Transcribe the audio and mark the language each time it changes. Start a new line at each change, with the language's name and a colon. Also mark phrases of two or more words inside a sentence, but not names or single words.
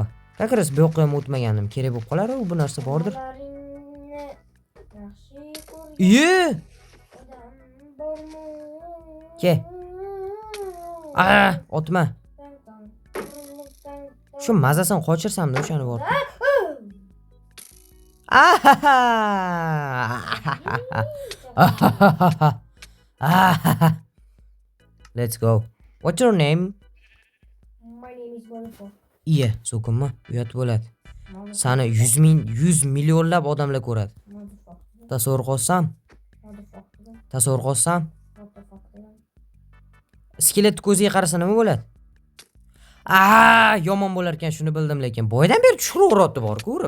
Uzbek: Kakras bu yoqqa ham o'tmagandim. Kerak bo'lib qolar, bu narsa bordir. Ke. Otma. Shu mazasini qochirsamda o'shani bor.
English: Let's go. What's your name? My name is Wonderful.
Uzbek: So'kinma, uyat bo'ladi. Sani 100 millionlab odamlar ko'radi. Tasavvur qilsam. Skelet ko'ziga qarasa nima bo'ladi? Yomon bo'lar ekan, shuni bildim, lekin boydan beri tushiraveradi bor-ku urib.